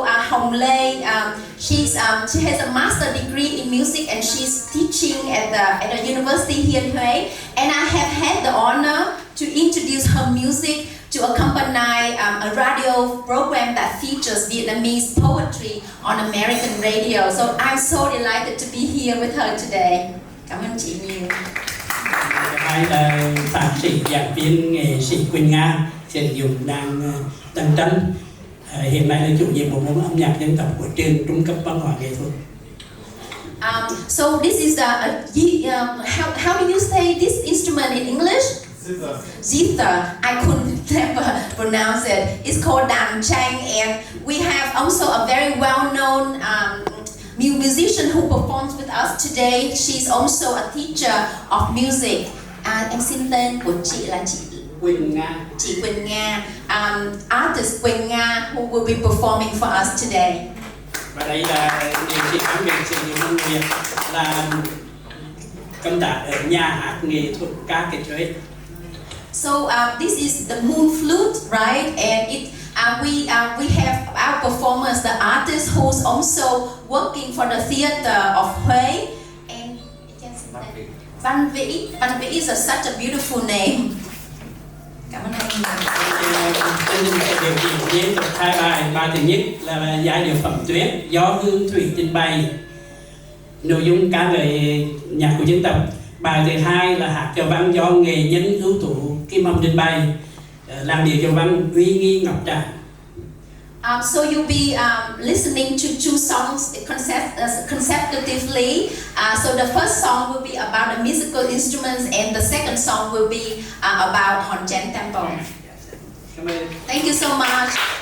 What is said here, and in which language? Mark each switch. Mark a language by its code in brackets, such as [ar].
[en] Hồng Lê, she has a master degree in music, and she's teaching at the university here in Huế. And I have had the honor to introduce her music to accompany a radio program that features Vietnamese poetry on American radio. So I'm so delighted to be here with her today. [vi] Cảm ơn chị nhiều. Hai là thạc sĩ giảng viên nghệ sĩ Quỳnh Nga, sử dụng đàn tranh. Hiện nay là chủ nhiệm bộ môn âm nhạc dân tộc của trường Trung cấp Văn hóa Nghệ thuật. [en] So this is how do you say this instrument in English? Zither. I couldn't never pronounce it. It's called đàn tranh, and we have also a very well-known musician who performs with us today. She's also a teacher of music. [vi] Em xin tên của chị là chị Quỳnh Nga. [en] Chị Quỳnh Nga, artist Quỳnh Nga, who will be performing for us today. [vi] Và đây là nghệ sĩ Ám Việt, sử dụng công việc là công tác ở nhà hát nghệ thuật ca kịch Huế. [en] So this is the moon flute, right? And we have our performers, the artist who's also working for the theater of Huế. And Văn Vĩ. Văn Vĩ is such a beautiful name. [vi] Cảm ơn anh. Chương trình sẽ biểu diễn liên tục hai bài. Bài thứ nhất là giai điệu Phẩm Tuyết do Hương Thủy trình bày, nội dung ca ngợi nhạc của dân tộc. Bài thứ hai là hát chầu văn do nghệ nhân ưu tú Kim Hồng trình bày, làn điệu chầu văn uy nghi ngọc tràng. [en] So you'll be listening to two songs consecutively. So the first song will be about the musical instruments, and the second song will be about Hòn Chén Temple. Thank you so much.